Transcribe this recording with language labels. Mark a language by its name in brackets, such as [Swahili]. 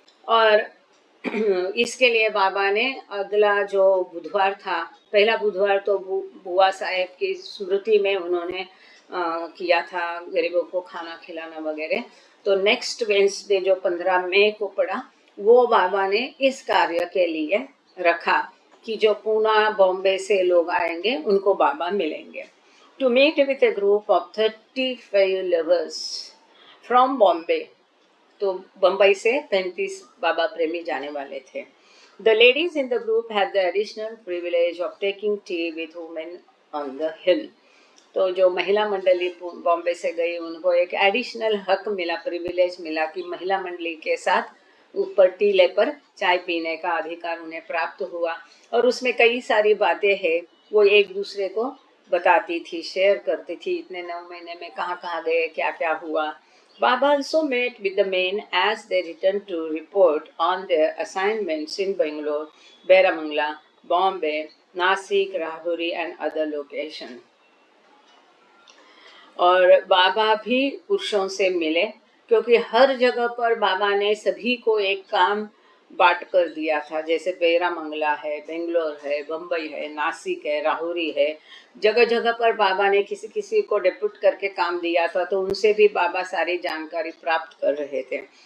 [Hindi] और इसके लिए बाबा ने अगला जो बुधवार था, पहला बुधवार तो बुआ साहेब की स्मृति में उन्होंने किया था, गरीबों को खाना खिलाना वगैरह। तो नेक्स्ट वेंसडे जो 15 मई को पड़ा, वो बाबा ने इस कार्य के लिए रखा कि जो पूना बॉम्बे से लोग आएंगे उनको बाबा मिलेंगे। [English] To meet with a group of 35 lovers from Bombay. [Hindi] तो बम्बई से 35 बाबा प्रेमी जाने वाले थे। [English] The ladies in the group had the additional privilege of taking tea with women on the hill. [Hindi] तो जो महिला मंडली बॉम्बे से गई उनको एक एडिशनल हक मिला, प्रिविलेज मिला कि महिला मंडली के साथ ऊपर टीले पर चाय पीने का अधिकार उन्हें प्राप्त हुआ। और उसमें कई सारी बातें हैं, वो एक दूसरे को बताती थी, शेयर करती थी, इतने 9 महीने में कहाँ कहाँ गए, क्या क्या हुआ। [English] Baba also met with the men as they returned to report on their assignments in Bangalore, Baramangla, Bombay, Nasik, Rahuri and other locations. [Hindi] और बाबा भी पुरुषों से मिले, क्योंकि हर जगह पर बाबा ने सभी को एक काम बांट कर दिया था। जैसे बेरामंगला है, बेंगलोर है, बम्बई है, नासिक है, राहुरी है, जगह जगह पर बाबा ने किसी किसी को डेप्यूट करके काम दिया था, तो उनसे भी बाबा सारी जानकारी प्राप्त कर रहे थे।